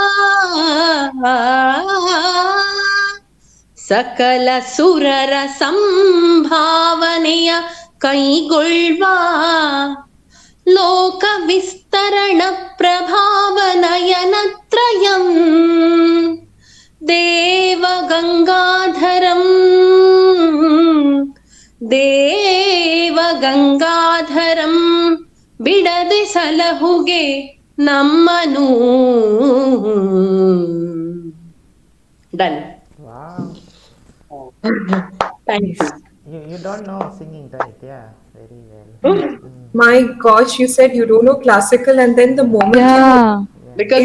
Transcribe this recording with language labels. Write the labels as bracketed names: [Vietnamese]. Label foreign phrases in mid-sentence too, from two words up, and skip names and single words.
[Kannada] ಸಕಲ ಸುರರ ಸಂಭಾವನೆಯ ಕೈಗೊಳ್ಳುವ ಲೋಕ ವಿಸ್ತರಣ ಪ್ರಭಾವನಯನತ್ರಯಂ ದೇವ ಗಂಗಾಧರಂ ದೇವ ಗಂಗಾಧರಂ ಬಿಡದೆ ಸಲಹುಗೆ ನಮ್ಮನು. [English] ಡನ್. Wow. Thank you. You don't know singing, right? Yeah, very well. My gosh, you said you don't know classical, and then the moment Because